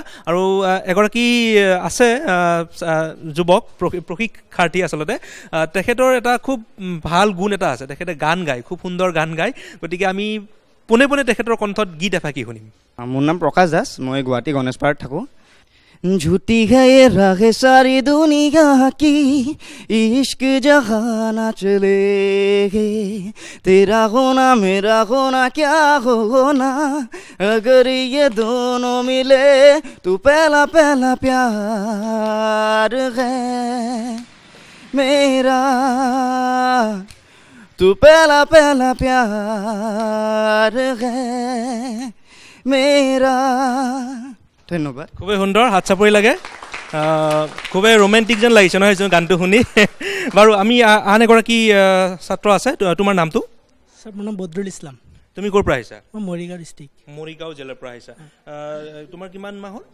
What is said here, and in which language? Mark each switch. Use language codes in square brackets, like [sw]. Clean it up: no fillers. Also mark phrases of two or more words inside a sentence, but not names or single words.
[as] আৰু এগৰাকী আছে যুৱক প্ৰশিক্ষাৰ্থী, আচলতে তেখেতৰ এটা খুব ভাল গুণ এটা আছে, তেখেতে গান গায়, খুব সুন্দৰ গান গায়। গতিকে আমি পোনে পোনে তেখেতৰ কণ্ঠত গীত এফাকি শুনিম। মোৰ নাম প্ৰকাশ দাস, মই গুৱাহাটী গণেশপাৰাত থাকোঁ। [hi] झूठी है ये राह सारी दुनिया की, इश्क जहाँ ना चले, तेरा होना मेरा होना क्या होना, अगर ये दोनों मिले तो पहला पहला प्यार है मेरा, तू पहला पहला प्यार है मेरा। [as] ধন্যবাদ। খুবেই সুন্দৰ, হাত চাপৰি লাগে। খুবেই ৰোমেণ্টিক যেন লাগিছে নহয় গানটো শুনি। বাৰু আমি আন এগৰাকী ছাত্ৰ আছে, তোমাৰ নামটো? ছাৰ মোৰ নাম বদৰুল ইছলাম। তুমি ক'ৰ পৰা আহিছা? মই মৰিগাঁও ডিষ্ট্ৰিক্ট। মৰিগাঁও জিলাৰ পৰা আহিছা। তোমাৰ কিমান মাহ হ'ল?